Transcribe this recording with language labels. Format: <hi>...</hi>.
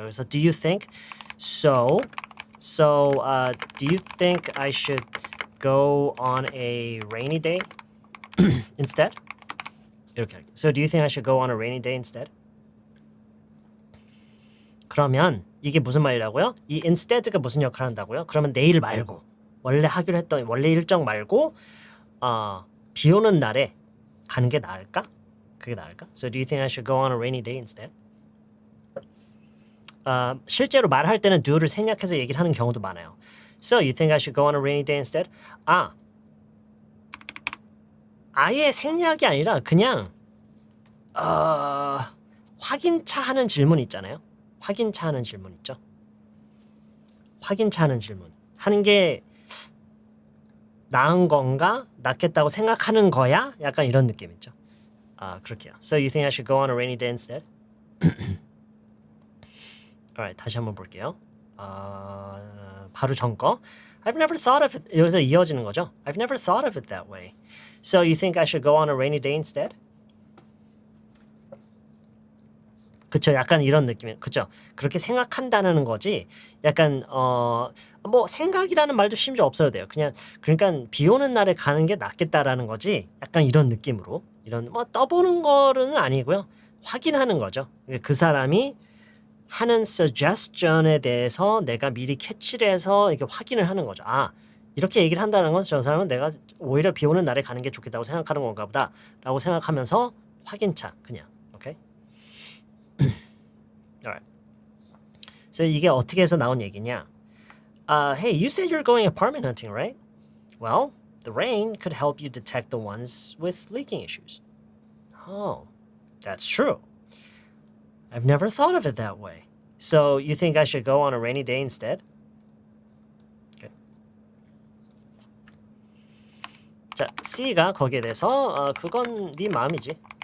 <en>그래서 do you think so do you think I should go on a rainy day instead?</en> <ko>이렇게 할게요.</ko> <en>So do you think I should go on a rainy day instead?</en> <ko>그러면 이게 무슨 말이라고요? 이 instead가 무슨 역할을 한다고요? 그러면 내일 말고 원래 하기로 했던 원래 일정 말고 비 오는 날에 가는 게 나을까? 그게 나을까?</ko> <en>So do you think I should go on a rainy day instead?</en> <ko>실제로 말할 때는 do를 생략해서 얘기를 하는 경우도 많아요.</ko> <en>So you think I should go on a rainy day instead?</en> <ko>아예 생략이 아니라 그냥 확인차 하는 질문 있잖아요. 확인차 하는 질문 있죠. 확인차 하는 질문 하는 게 나은 건가? 낫겠다고 생각하는 거야? 약간 이런 느낌 있죠. 그렇게요.</ko> <en>So you think I should go on a rainy day instead?</en> <ko>Alright, 다시 한번 볼게요. 바로 전 거.</ko> <en>I've never thought of it.</en> <ko>여기서 이어지는 거죠.</ko> <en>I've never thought of it that way. So you think I should go on a rainy day instead?</en> <ko>그쵸, 약간 이런 느낌이에요. 그쵸, 그렇게 생각한다는 거지. 약간 뭐 생각이라는 말도 심지어 없어도 돼요. 그냥 그러니까 비 오는 날에 가는 게 낫겠다라는 거지. 약간 이런 느낌으로 이런 뭐 떠보는 거는 아니고요. 확인하는 거죠. 그 사람이 하는 suggestion에 대해서 내가 미리 캐치를 해서 이렇게 확인을 하는 거죠. 이렇게 얘기를 한다는 건 저 사람은 내가 오히려 비 오는 날에 가는 게 좋겠다고 생각하는 건가 보다 라고 생각하면서 확인차 그냥. 오케이?</ko> <en>Alright.</en> <ko>So 이게 어떻게 해서 나온 얘기냐?</ko> <en>Hey, you said you're going apartment hunting, right? Well, the rain could help you detect the ones with leaking issues. Oh, that's true. I've never thought of it that way. So you think I should go on a rainy day instead? Okay.</en> <ko>자, C가 거기에 대해서 그건 네 마음이지.</ko>